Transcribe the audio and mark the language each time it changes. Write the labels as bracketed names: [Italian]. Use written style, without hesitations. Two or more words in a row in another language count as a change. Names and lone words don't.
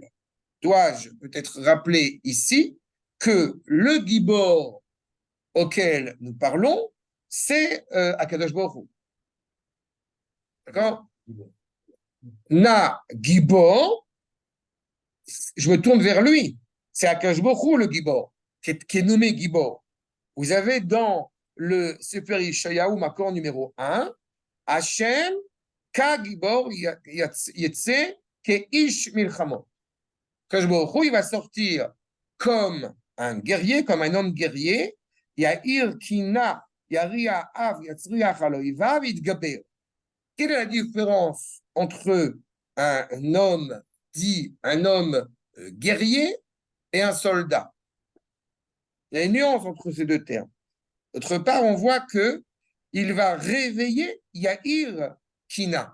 [French] Dois-je peut-être rappeler ici que le gibor auquel nous parlons, c'est Akadosh Baruch Hu. D'accord? [Hebrew] נא גבור, [French] je me tourne vers lui. C'est Akadosh Baruch Hu, le gibor, qui est nommé gibor. Vous avez dans le Sefer Yeshayahu, Makor numéro 1, [Hebrew] ה', כגבור יצא, כאיש מלחמות. [French] Akadosh Baruch Hu, il va sortir comme un guerrier, comme un homme guerrier. [Hebrew] יעיר קנאה, יריע אף, יצריח, על אויביו, יתגבר. [French] Quelle est la différence entre un homme dit un homme guerrier et un soldat? Il y a une nuance entre ces deux termes. D'autre part, on voit que il va réveiller [Hebrew] יעיר קנאה.